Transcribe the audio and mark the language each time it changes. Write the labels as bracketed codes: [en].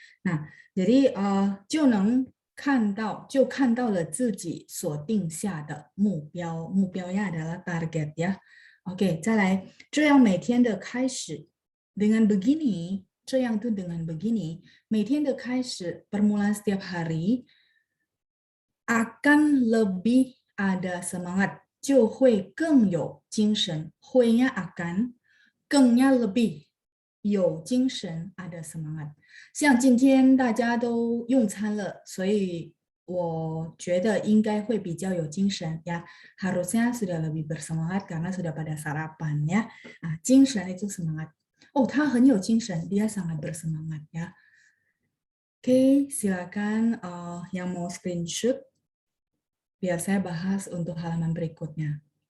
[zh] Nah, jadi 就能看到了自己所定下的目标，目标nya [id] adalah target ya. Oke, [zh] 再来，这样每天的开始 [id] dengan begini, 这样tuh dengan begini, 每天的开始 permulaan setiap hari akan lebih ada semangat, [zh] 就会更有精神， [id] 会nya akan, 更nya lebih, 有精神 ada semangat. [zh] 像今天大家都用餐了，所以我觉得应该会比较有精神ya. [id] Harusnya sudah lebih bersemangat karena sudah pada sarapan ya. Nah, 精神 itu semangat. Oh, [zh] 他很有精神, [id] dia sangat bersemangat ya. Oke, silakan yang mau screenshot biar saya bahas untuk halaman berikutnya.